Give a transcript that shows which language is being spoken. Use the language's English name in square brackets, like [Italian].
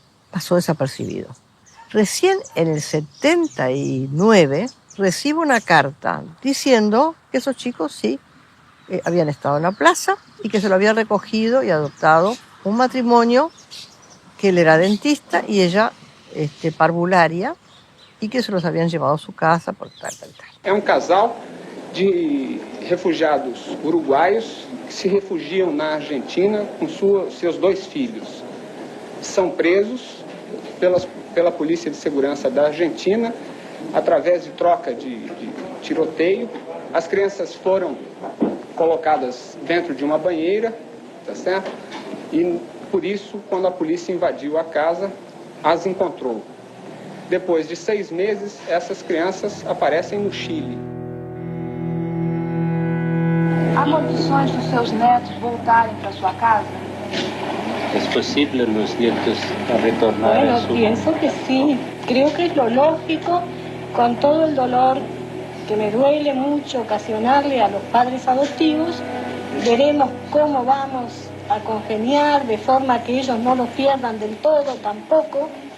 [Spanish] Pasó desapercibido. Recién en el 79 recibo una carta diciendo que esos chicos sí habían estado en la plaza y que se lo había recogido y adoptado un matrimonio, que él era dentista y ella parvularia, y que se los habían llevado a su casa por tal. [Portuguese] É casal de refugiados uruguaios que se refugiam na Argentina com seus 2 filhos. São presos pela Polícia de Segurança da Argentina através de troca de tiroteio. As crianças foram colocadas dentro de uma banheira, tá certo? E por isso, quando a polícia invadiu a casa, as encontrou. Depois de 6 meses, essas crianças aparecem no Chile. Há condições dos seus netos voltarem para sua casa? [Spanish] ¿Es posible los nietos a retornar Bueno, a su... pienso que sí. Creo que es lo lógico, con todo el dolor que me duele mucho ocasionarle a los padres adoptivos. Veremos cómo vamos a congeniar de forma que ellos no los pierdan del todo tampoco.